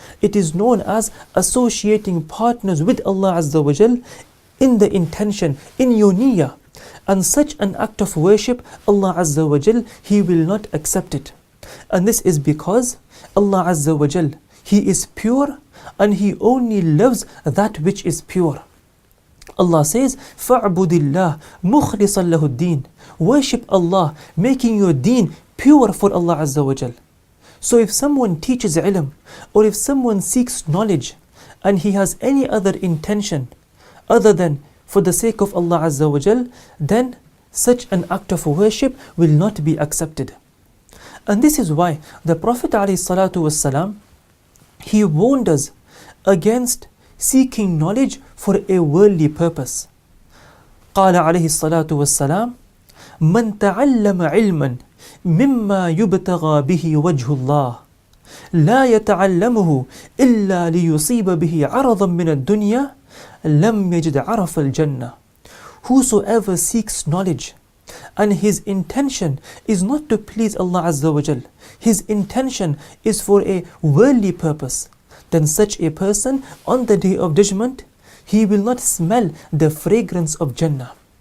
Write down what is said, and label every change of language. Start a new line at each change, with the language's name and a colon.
English: It is known as associating partners with Allah Azza wa Jal in the intention, in your niyyah. And such an act of worship, Allah Azza wa Jal, He will not accept it. And this is because Allah Azza wa Jal, He is pure and He only loves that which is pure. Allah says,
Arabic: فَعْبُدِ اللَّهِ مُخْلِصًا لَهُ الدِّينِ.
English: Worship Allah, making your deen pure for Allah Azza wa Jal. So if someone teaches ilm, or if someone seeks knowledge, and he has any other intention other than for the sake of Allah Azza wa Jal, then such an act of worship will not be accepted. And this is why the Prophet ﷺ, he warned us against seeking knowledge for a worldly purpose.
Arabic: قال عليه الصلاة والسلام من تعلم علما مما يبتغى به وجه الله لا يتعلمه إلا ليصيب به عرضا من الدنيا لم يجد عرف الجنة.
English: Whosoever seeks knowledge and his intention is not to please Allah Azza wa Jal, his intention is for a worldly purpose, then such a person on the day of judgment, he will not smell the fragrance of Jannah.